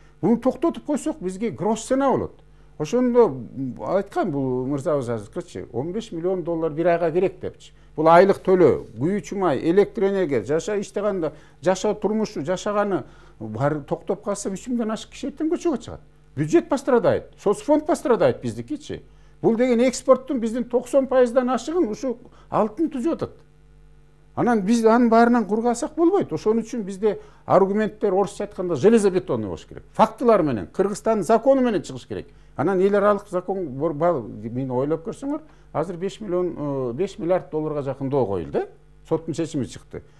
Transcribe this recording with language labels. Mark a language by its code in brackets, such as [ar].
[ky] Буну токтотуп койсок бизге грош цена болот. Ошондо айткан бул мырзабыз азыркычы 15 миллион доллар бир айга керек депчи. Бул айлык төлөө, күйүүчү май, электр энергия, иштегенде жашоо турмушу, жашаганы баары токтоп калса 3 миңден ашык киши эртең көчөгө чыгат. [ru] Бюджет пострадает, соцфонд пострадает [ky] биздикичи. Бул деген экспорттун биздин 90%дан ашыгын ушу алтын түзүп атат. Анан биз анын баарынан кургасак болбойт. Ошон үчүн бизде аргументтер орусча айтканда железобетонный болуш керек. Фактылар менен, Кыргызстандын закону менен чыгыш керек. Анан эл аралык закон мен ойлоп көрсөңөр, азыр 5 миллиард долларга жакындоо коюлду. Соттун чечими чыкты.